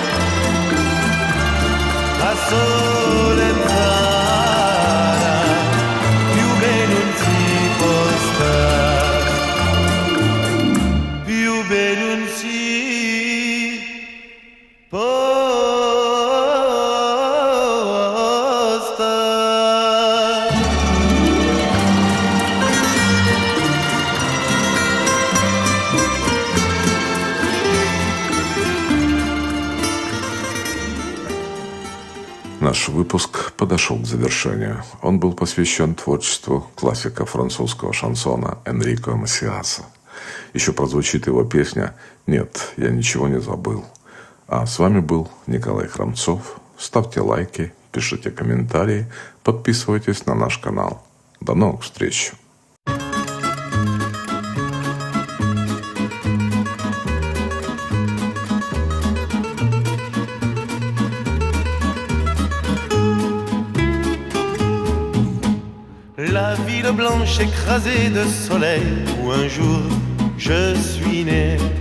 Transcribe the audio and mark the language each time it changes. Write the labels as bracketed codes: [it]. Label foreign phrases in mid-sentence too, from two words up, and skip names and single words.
[it] A Solensara, più bene non si posta, più bene non si posta. [ru] Наш выпуск подошел к завершению. Он был посвящен творчеству классика французского шансона Энрико Масиаса. Еще прозвучит его песня «Нет, я ничего не забыл». А с вами был Николай Храмцов. Ставьте лайки, пишите комментарии, подписывайтесь на наш канал. До новых встреч! [fr] La ville blanche écrasée de soleil où un jour je suis né.